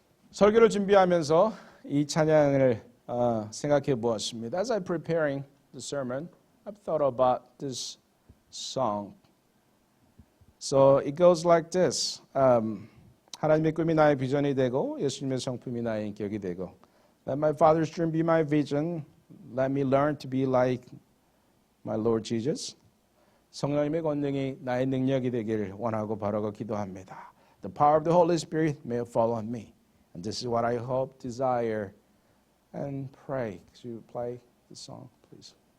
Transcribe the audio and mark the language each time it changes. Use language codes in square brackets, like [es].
[ko] 설교를 준비하면서 이 찬양을 생각해 보았습니다. [en] As I'm preparing the sermon, I've thought about this song. So it goes like this. [ko] 하나님의 꿈이 나의 비전이 되고 예수님의 성품이 나의 인격이 되고 [en] Let my father's dream be my vision. Let me learn to be like my Lord Jesus. [ko] 성령님의 권능이 나의 능력이 되기를 원하고 바라고 기도합니다. [en] The power of the Holy Spirit may fall on me. And this is what I hope, desire, and pray. Could you play the song, please?